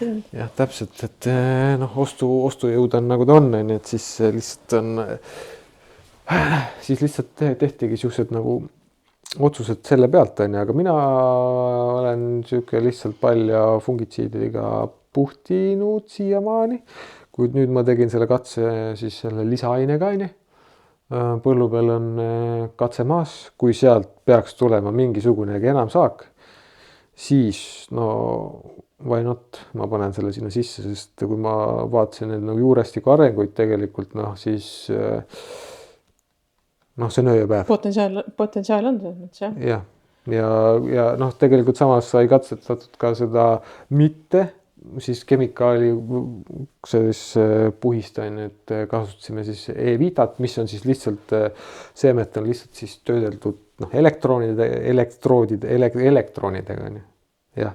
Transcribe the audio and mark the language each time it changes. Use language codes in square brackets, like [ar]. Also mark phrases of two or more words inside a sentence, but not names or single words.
[et] Jah, täpselt, et noh, ostujõud on nagu ta on, et siis lihtsalt on, siis lihtsalt tehtigi siuksed nagu otsused selle pealt, on ju, aga mina olen siuke lihtsalt palja fungitsiidiga puhtinud siiamaani. Kuid nüüd ma tegin selle katse siis selle lisaainega, on ju. Põllu peal on katse maas, kui sealt peaks tulema mingisugunegi enam saak, siis no [en] why not, [et] ma panen selle sinna sisse, sest kui ma vaatasin nagu juurestiku arenguid tegelikult, noh siis noh, see on öö ja päev. Potentsiaal on selles mõttes, jah. Jah, ja noh, tegelikult samas sai katsetatud ka seda mitte siis kemikaali siis puhist on, et kasutasime siis E-Vitat, mis on siis lihtsalt, seemet on lihtsalt siis töödeldud noh, elektronidega on ju, jah.